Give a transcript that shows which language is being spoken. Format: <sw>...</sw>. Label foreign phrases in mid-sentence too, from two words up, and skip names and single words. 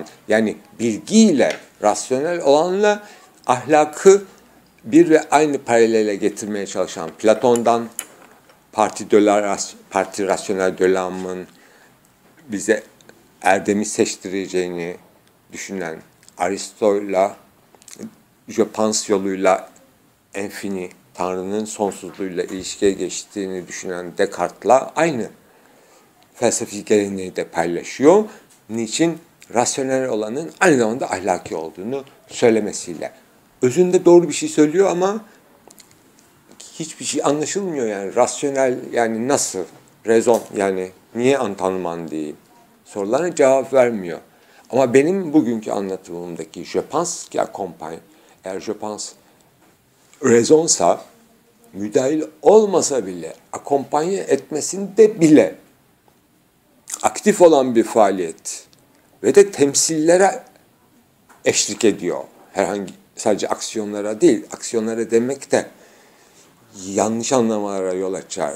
<tr>Yani bilgiyle, rasyonel olanla ahlakı bir ve aynı paralele getirmeye çalışan Platon'dan,</tr> <fr>parti rasyonel de l'âme'ın</fr> <tr>bize erdemi seçtireceğini düşünen Aristo'yla,</tr> <fr>je pense</fr> <tr>yoluyla infini, Tanrı'nın sonsuzluğuyla ilişkiye geçtiğini düşünen Descartes'la aynı felsefi geleneği de paylaşıyor. Niçin? Rasyonel olanın aynı zamanda ahlaki olduğunu söylemesiyle. Özünde doğru bir şey söylüyor ama hiçbir şey anlaşılmıyor yani. Rasyonel yani nasıl? Rezon yani niye antanman değil? Sorularına cevap vermiyor. Ama benim bugünkü anlatımımdaki</tr> <fr>je pense qui accompagne,</fr> <tr>eğer</tr> <fr>je pense</fr> <tr>rezonsa, müdahil olmasa bile, akompanye etmesinde bile aktif olan bir faaliyet ve de temsillere eşlik ediyor. Herhangi sadece aksiyonlara değil, aksiyonlara demek de yanlış anlamalara yol açar.</tr>